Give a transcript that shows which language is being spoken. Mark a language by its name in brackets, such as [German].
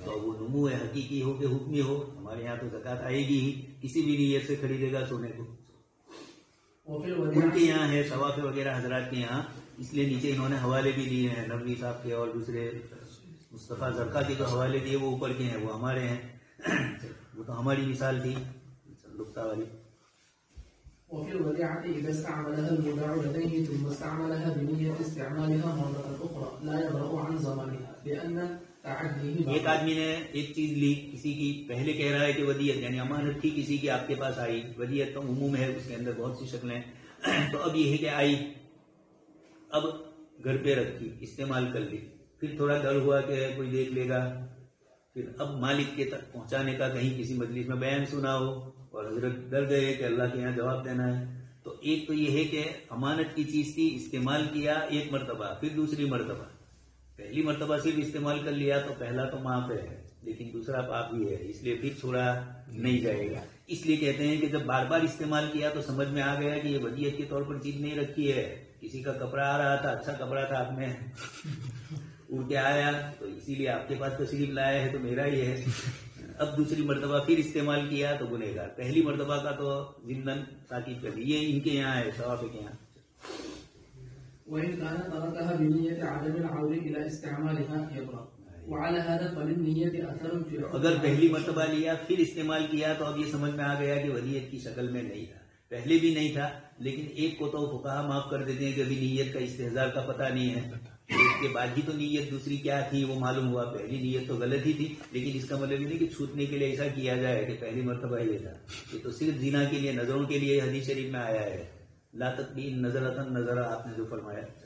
[Urdu] تو وہ نمو حقیقی ہو کہ حکمی ہو. ہمارے یہاں تو زکوٰۃ آئے گی ہی، کسی بھی نیت سے خریدے گا سونے کو. ان کے یہاں ہے ثواب وغیرہ حضرات کے یہاں، اس لیے نیچے انہوں نے حوالے بھی دیے ہیں نبوی صاحب کے اور دوسرے مصطفیٰ زرقا کے جو حوالے دیے وہ اوپر کے ہیں، وہ ہمارے ہیں. وہ تو ہماری مثال تھی لقطہ والی. [Arabic] وفي الوديعة إذا استعملها المودع لديه ثم استعملها بنية استعمالها مرة أخرى لا يبرأ عن ضمانها لأن تعديه. [Urdu] ایک آدمی نے ایک چیز لی کسی کی، پہلے کہہ رہا ہے کہ ودیعت یعنی امانت تھی کسی کی، آپ کے پاس آئی. ودیعت تو عموم ہے، اس کے اندر بہت سی شکلیں. تو اب یہ ہے کہ آئی، اب گھر پہ رکھی، استعمال کر لی، پھر تھوڑا ڈر ہوا کہ کوئی دیکھ لے گا، پھر اب مالک کے تک پہنچانے کا کہیں کسی مجلس میں بیان سنا ہو اور حضرت ڈر گئے کہ اللہ کے یہاں جواب دینا ہے. تو ایک تو یہ ہے کہ امانت کی چیز تھی، استعمال کیا ایک مرتبہ، پھر دوسری مرتبہ. پہلی مرتبہ صرف استعمال کر لیا تو پہلا تو معاف ہے، لیکن دوسرا پاپ ہی ہے، اس لیے پھر چھوڑا نہیں جائے گا. اس لیے کہتے ہیں کہ جب بار بار استعمال کیا تو سمجھ میں آ گیا کہ یہ ودیعت کے طور پر چیز نہیں رکھی ہے. کسی کا کپڑا آ رہا تھا، اچھا کپڑا تھا، آپ نے اڑ کے آیا تو اسی لیے آپ کے پاس تشریف لایا ہے تو میرا ہی ہے. اب دوسری مرتبہ پھر استعمال کیا تو گنہگار. پہلی مرتبہ کا تو ضمن تاکید کر دی. یہ ان کے یہاں ہے، ثواب کے یہاں. [Arabic] وإن كان تركها بنية عدم العودة إلى استعمالها يبرأ وعلى هذا فللنية أثر في الحكم. [Urdu] اگر پہلی مرتبہ لیا پھر استعمال کیا تو اب یہ سمجھ میں آ گیا کہ ودیعت کی شکل میں نہیں تھا، پہلے بھی نہیں تھا. لیکن ایک کو تو فقہا معاف کر دیتے ہیں کہ ابھی نیت کا استحضار کا پتہ نہیں ہے، اس کے بعد ہی تو نیت دوسری کیا تھی وہ معلوم ہوا، پہلی نیت تو غلط ہی تھی، لیکن اس کا مطلب یہ نہیں کہ چھوٹنے کے لیے ایسا کیا جائے کہ پہلی مرتبہ یہ تھا، یہ تو صرف زنا کے لیے، نظروں کے لیے حدیث شریف میں آیا ہے، [Arabic] لا تقبین نظرتن نظرہ [Urdu] آپ نے جو فرمایا.